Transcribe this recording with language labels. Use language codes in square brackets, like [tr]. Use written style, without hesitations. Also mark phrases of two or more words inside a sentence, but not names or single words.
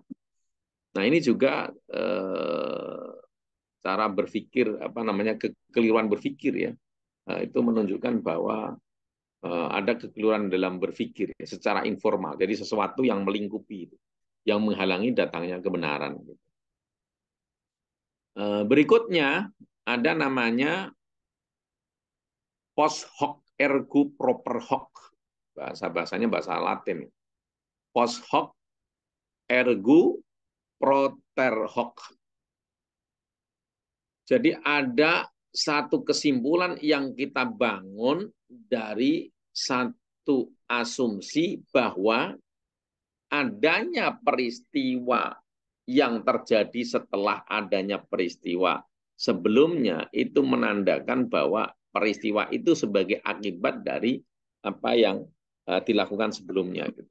[id] Nah ini juga cara berpikir, apa namanya kekeliruan berpikir ya, itu menunjukkan bahwa ada kekeliruan dalam berpikir ya, secara informal. Jadi sesuatu yang melingkupi itu, yang menghalangi datangnya kebenaran. Berikutnya ada namanya [la] post hoc ergo propter hoc. [id] Bahasanya bahasa Latin. [la] Post hoc ergo propter hoc. [id] Jadi ada satu kesimpulan yang kita bangun dari satu asumsi bahwa adanya peristiwa yang terjadi setelah adanya peristiwa sebelumnya itu menandakan bahwa peristiwa itu sebagai akibat dari apa yang dilakukan sebelumnya gitu.